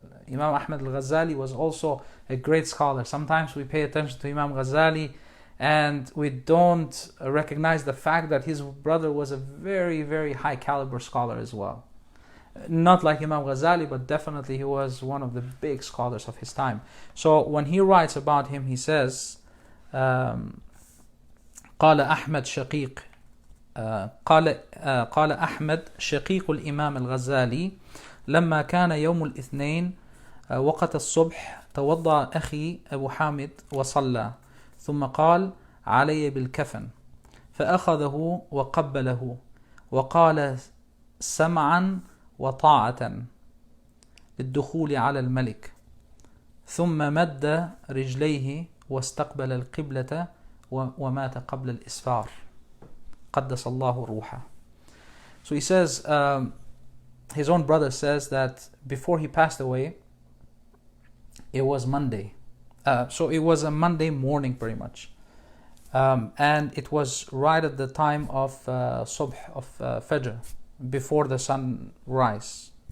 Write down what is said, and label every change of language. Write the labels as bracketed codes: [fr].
[en] Imam Ahmed al-Ghazali was also a great scholar. Sometimes we pay attention to Imam Ghazali and we don't recognize the fact that his brother was a very, very high caliber scholar as well. Not like Imam Ghazali, but definitely he was one of the big scholars of his time. So when he writes about him, he says, [ar] قال أحمد شقيق قال أحمد شقيق الإمام الغزالي لما كان يوم الاثنين وقت الصبح توضأ أخي أبو حامد وصلى ثم قال علي بالكفن فأخذه وقبله وقال سمعا وطاعة للدخول على الملك ثم مد رجليه واستقبل القبلة ومات قبل الإسفار. قدس الله روحه. [en] So he says, his own brother says that before he passed away, it was Monday. So it was a Monday morning pretty much. And it was right at the time of Subh, of Fajr, before the sun rise.